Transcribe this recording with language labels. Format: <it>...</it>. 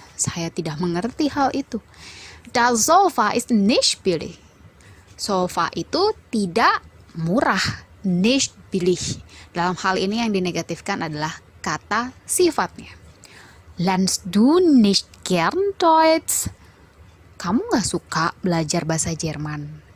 <id>Saya tidak mengerti hal itu.</id> <de>Das Sofa ist nicht billig.</de> <id>Sofa itu tidak murah.</id> <de>Nicht billig.</de> <id>Dalam hal ini yang dinegatifkan adalah kata sifatnya.</id> <de>Lernst du nicht gern Deutsch?</de> <id>Kamu gak suka belajar bahasa Jerman?</id>